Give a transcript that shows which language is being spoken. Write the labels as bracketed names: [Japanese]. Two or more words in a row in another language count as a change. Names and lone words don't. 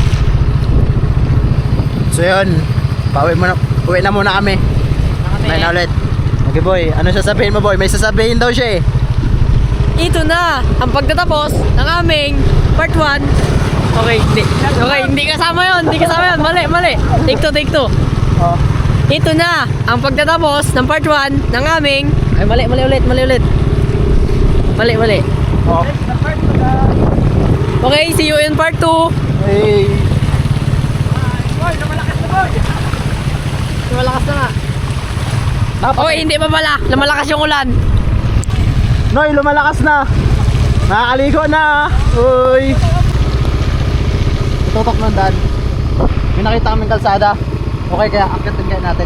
[Filipino] So yun. Uwi na muna kami. May na ulit. Okay boy, ano sasabihin mo boy? May sasabihin daw siya eh. Ito na ang pagtatapos ng aming part 1. Okay, hindi kasama yun. Hindi kasama yun. Mali. [English] Take two. Oh. [Filipino] Ito na ang pagtatapos ng part 1 ng aming... Ay, mali ulit. Mali. Oh. [English] Okay, see you in part 2. Hey. [Filipino] Boy, lumalakas na boy. Lumalakas na nga. Okay, hindi pa pala. Lumalakas yung ulan. Noy, lumalakas na. Nakakaligo na. Uy. Tutok ng daan. May nakita kaming kalsada. Okay, kaya akitin kaya natin.